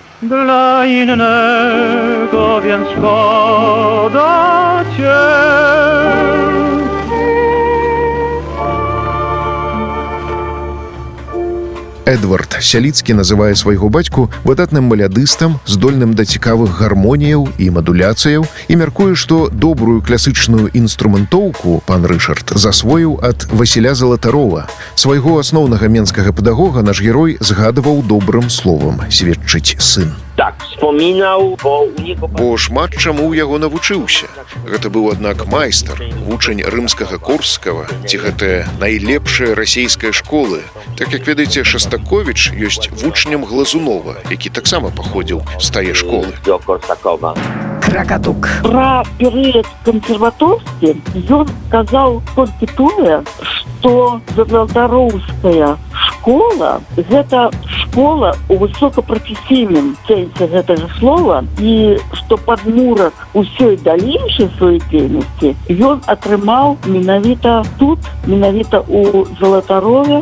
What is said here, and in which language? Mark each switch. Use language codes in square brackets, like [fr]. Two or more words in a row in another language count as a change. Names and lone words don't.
[pl] dla innego, więc szkoda cię. [be] Эдвард Сяліцкі называе свайго бацьку выдатным малядыстам, здольным да цікавых гармоніяў і мадуляцыяў і мяркуе, што добрую класычную інструментоўку пан Рышард засвоіў ад Васіля Залатарова. Свайго асноўнага менскага педагога наш герой згадваў добрым словам, сведчыць сын. [pl] Tak, wspominał, bo u niego... [be] Бо шмат чаму ў яго навучыўся. Гэта быў, аднак, майстар, вучань рымскага Корскага, ці гэта найлепшая расійская школы. Так як ведаеце, Шастаковіч ёсць вучнем Глазунова, які таксама паходзіў з тае школы. [pl] Do Korsakowa. Кrakatuк. [be] Про перыяд кансерваторскі ён сказаў толькі тое, што Залатароўская школа – гэта школа ў высокапрафесійным сэнсе гэтага слова, і што падмурак усёй далейшай сваёй дзейнасці ён атрымаў менавіта тут, менавіта ў Залатарове.